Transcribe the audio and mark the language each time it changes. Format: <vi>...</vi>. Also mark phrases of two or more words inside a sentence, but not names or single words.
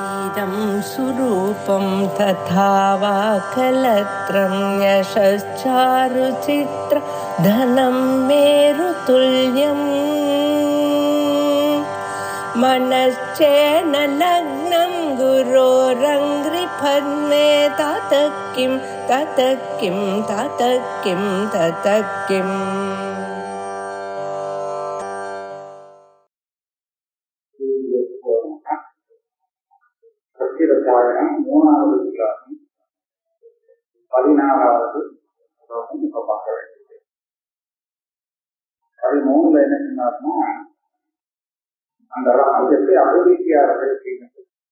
<sa>इदं सुरूपं तथा वा कलत्रं यशश्चारुचित्र धनं मेरुतुल्यम् मनश्चेन लग्नं गुरोरङ्घ्रिपद्मे ततः किं ततः किं ततः किं ततः किम्</sa> <ta>மூணாவது விலாசம் 14வது ஸ்லோகம் இப்ப பார்க்க வேண்டியது. 13ல என்ன சொன்னார்னா, அந்த ராஜ்யத்தை அபிவிருத்தியாளர்கள் செய்யணும்.</ta>